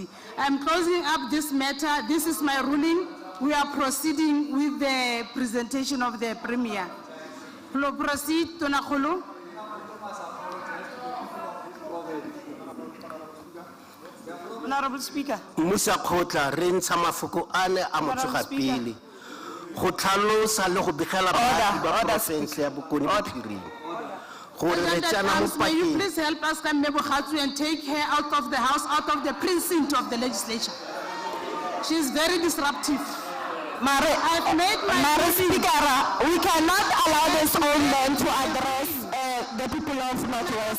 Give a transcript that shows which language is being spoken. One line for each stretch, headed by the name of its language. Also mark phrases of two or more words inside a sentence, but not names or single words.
English: I'm closing up this matter. This is my ruling. We are proceeding with the presentation of the Premier. Proceed, Tonakolo. Honorable Speaker.
Tswana: Musa Khotla re ntsha mafuko ane a motsoga pele go tlhalosa le go begela baagi ba porofense ya Bokone Bophirima gore re tsena mo
English: May you
Tswana: pakeng.
English: please help us, Kamebo Khatu, and take her out of the House, out of the precinct of the legislature. She is very disruptive. I've made my Speaker, we cannot allow this old man to address the people of Northwest.